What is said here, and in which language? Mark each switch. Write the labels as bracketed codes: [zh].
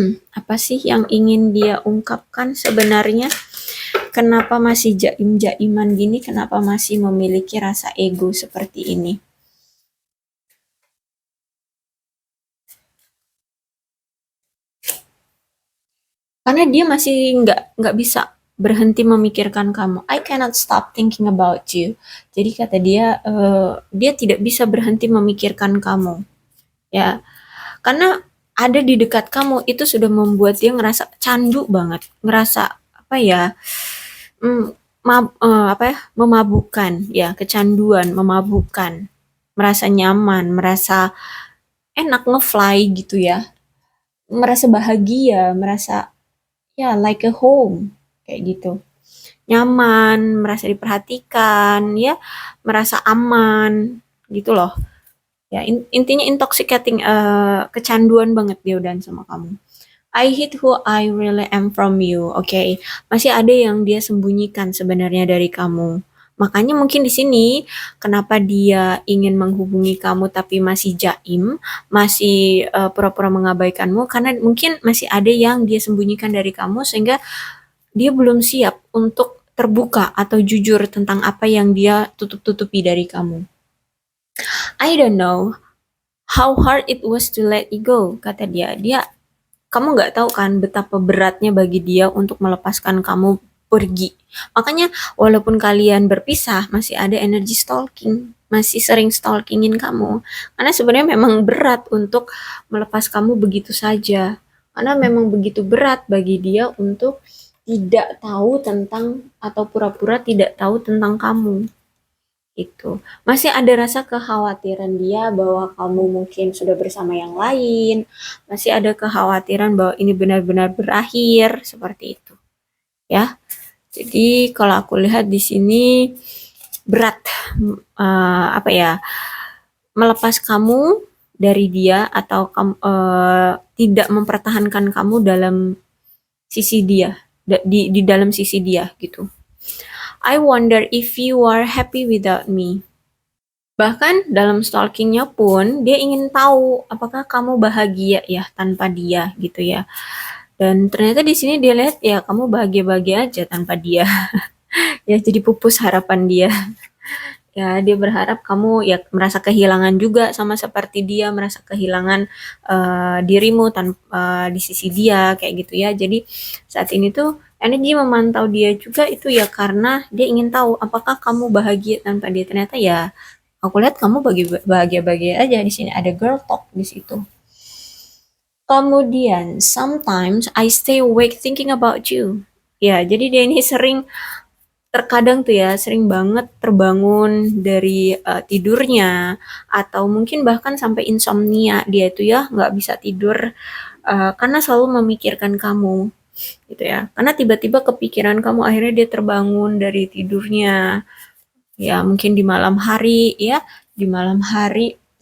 [id] Apa sih yang ingin dia ungkapkan sebenarnya? Kenapa masih jaim-jaiman gini? Kenapa masih memiliki rasa ego seperti ini? Karena dia masih nggak bisa berhenti memikirkan kamu. [en] I cannot stop thinking about you. [id] Jadi kata dia, dia tidak bisa berhenti memikirkan kamu. Ya, karena ada di dekat kamu itu sudah membuat dia ngerasa candu banget, ngerasa apa ya, mm, apa ya, memabukkan, ya kecanduan, memabukkan, merasa nyaman, merasa enak ngefly gitu ya, merasa bahagia, merasa ya [en] like a home [id] kayak gitu, nyaman, merasa diperhatikan, ya merasa aman gitu loh. Ya intinya intoxicating, kecanduan banget dia udah sama kamu. [en] I hate who I really am from you. Oke, okay. [id] Masih ada yang dia sembunyikan sebenarnya dari kamu. Makanya mungkin di sini kenapa dia ingin menghubungi kamu tapi masih jaim, masih pura-pura mengabaikanmu karena mungkin masih ada yang dia sembunyikan dari kamu sehingga dia belum siap untuk terbuka atau jujur tentang apa yang dia tutup-tutupi dari kamu. [en] I don't know how hard it was to let you go, [id] kata dia. Kamu nggak tahu kan betapa beratnya bagi dia untuk melepaskan kamu pergi. Makanya walaupun kalian berpisah, masih ada energi stalking, masih sering stalkingin kamu. Karena sebenarnya memang berat untuk melepas kamu begitu saja. Karena memang begitu berat bagi dia untuk tidak tahu tentang atau pura-pura tidak tahu tentang kamu. Itu masih ada rasa kekhawatiran dia bahwa kamu mungkin sudah bersama yang lain, masih ada kekhawatiran bahwa ini benar-benar berakhir seperti itu ya. Jadi kalau aku lihat di sini berat, apa ya, melepas kamu dari dia atau tidak mempertahankan kamu dalam sisi dia, di dalam sisi dia gitu. [en] I wonder if you are happy without me. [id] Bahkan dalam stalkingnya pun dia ingin tahu apakah kamu bahagia ya tanpa dia gitu ya. Dan ternyata di sini dia lihat ya kamu bahagia-bahagia aja tanpa dia. Ya jadi pupus harapan dia. Ya dia berharap kamu ya merasa kehilangan juga sama seperti dia merasa kehilangan dirimu tanpa di sisi dia kayak gitu ya. Jadi saat ini tuh energi memantau dia juga itu ya karena dia ingin tahu apakah kamu bahagia tanpa dia. Ternyata ya aku lihat kamu bahagia-bahagia aja di sini ada girl talk di situ. Kemudian [en] sometimes I stay awake thinking about you. [id] Ya, jadi dia ini terkadang tuh ya sering banget terbangun dari tidurnya atau mungkin bahkan sampai insomnia dia itu ya nggak bisa tidur karena selalu memikirkan kamu gitu ya karena tiba-tiba kepikiran kamu akhirnya dia terbangun dari tidurnya ya mungkin di malam hari ya di malam hari